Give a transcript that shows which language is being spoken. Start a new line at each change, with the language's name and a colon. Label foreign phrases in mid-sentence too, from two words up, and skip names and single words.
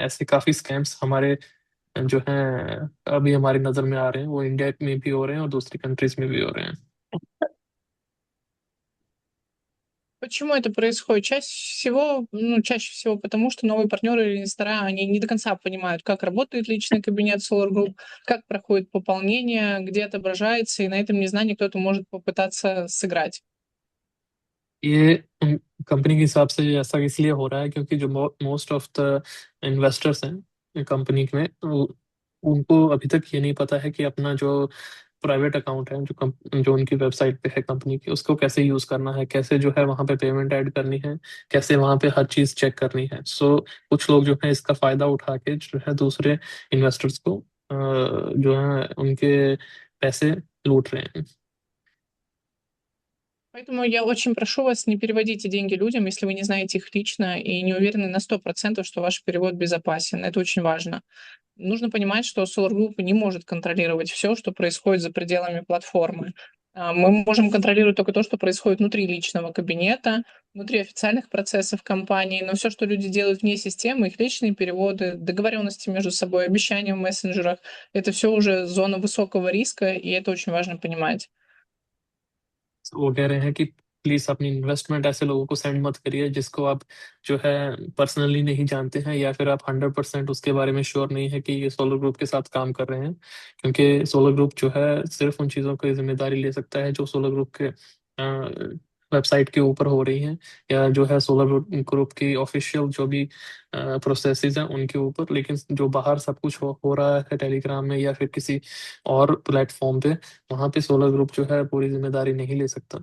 Hindi: ऐसे काफी स्कैम्स हमारे जो हैं अभी हमारी नजर में आ रहे हैं, वो इंडिया में भी हो रहे हैं और दूसरी कंट्रीज में भी हो रहे हैं।
Russian: Почему это происходит? Чаще всего потому, что новые партнеры или инвестора, они не до конца понимают, как работает личный кабинет Solar Group, как проходит пополнение, где отображается, и на этом незнании кто-то может попытаться сыграть.
Hindi: ये कंपनी के हिसाब से ऐसा इसलिए हो रहा है क्योंकि जो
English: most of the investors
Hindi: हैं कंपनी में उनको अभी तक ये नहीं पता है कि अपना जो
English: private account
Hindi: है जो उनकी वेबसाइट पे है कंपनी की, उसको कैसे यूज करना है, कैसे जो है वहां पे
English: payment add
Hindi: करनी है, कैसे वहां पे हर चीज चेक करनी है। सो कुछ लोग जो है इसका फायदा उठा के जो है दूसरे इन्वेस्टर्स को जो है उनके पैसे लूट रहे हैं।
Russian: Поэтому я очень прошу вас, не переводите деньги людям, если вы не знаете их лично и не уверены на 100%, что ваш перевод безопасен. Это очень важно. Нужно понимать, что Solar Group не может контролировать все, что происходит за пределами платформы. Мы можем контролировать только то, что происходит внутри личного кабинета, внутри официальных процессов компании, но все, что люди делают вне системы, их личные переводы, договоренности между собой, обещания в мессенджерах, это все уже зона высокого риска, и это очень важно понимать.
Hindi: वो कह रहे हैं कि प्लीज अपनी इन्वेस्टमेंट ऐसे लोगों को सेंड मत करिए जिसको आप जो है पर्सनली नहीं जानते हैं, या फिर आप 100% उसके बारे में श्योर नहीं है कि ये सोलर ग्रुप के साथ काम कर रहे हैं, क्योंकि सोलर ग्रुप जो है सिर्फ उन चीज़ों की जिम्मेदारी ले सकता है जो सोलर ग्रुप के वेबसाइट के ऊपर हो रही हैं, या जो है सोलर ग्रुप की ऑफिशियल जो भी प्रोसेसेस हैं उनके ऊपर, लेकिन जो बाहर सब कुछ हो रहा है टेलीग्राम में या फिर किसी और प्लेटफॉर्म पे, वहाँ पे सोलर ग्रुप जो है पूरी जिम्मेदारी नहीं ले सकता।